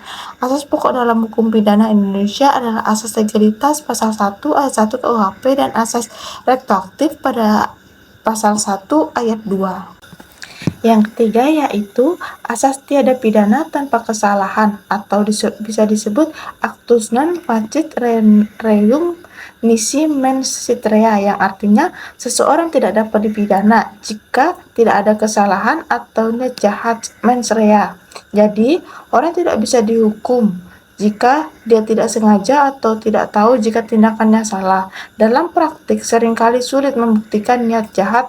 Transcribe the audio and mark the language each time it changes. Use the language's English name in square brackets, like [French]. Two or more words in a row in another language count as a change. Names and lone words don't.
[Indonesian] Asas pokok dalam hukum pidana Indonesia adalah asas legalitas pasal 1 ayat 1 KUHP dan asas retroaktif pada pasal 1 ayat 2. Yang ketiga yaitu asas tiada pidana tanpa kesalahan atau bisa disebut [Latin] actus non facit reum nisi mens rea, [Indonesian] yang artinya seseorang tidak dapat dipidana jika tidak ada kesalahan atau niat jahat [Latin] mens rea. [Indonesian] Jadi, orang tidak bisa dihukum jika dia tidak sengaja atau tidak tahu jika tindakannya salah. Dalam praktik seringkali sulit membuktikan niat jahat.